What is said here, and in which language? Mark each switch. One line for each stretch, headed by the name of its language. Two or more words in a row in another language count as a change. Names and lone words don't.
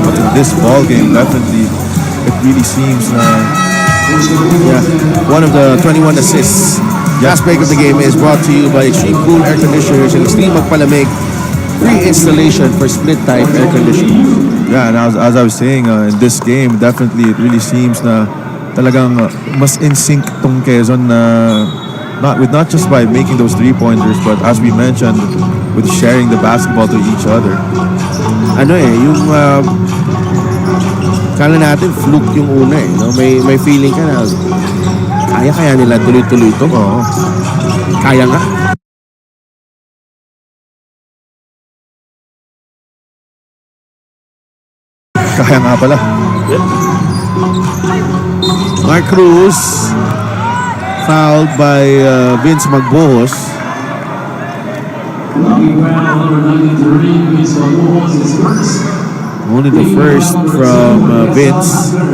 English: But in this ball game, definitely, it really seems one of the 21 assists. Last break of the game is brought to you by Extreme Cool Air Conditioners and Extreme Magpalamig. Free installation for split type air conditioning. Yeah, and as I was saying, in this game, definitely it really seems
Filipino: na talagang mas
English: in sync tong QUEZON not just by making those three-pointers, but as we mentioned, with sharing the basketball to each other.
Filipino: Yung kala natin fluke yung una no? May feeling ka na kaya nila tuloy-tuloy ito. Oo. Kaya nga. Kaya nga pala.
English: Mark Cruz fouled by Vince Magbohos. Only the first from Vince.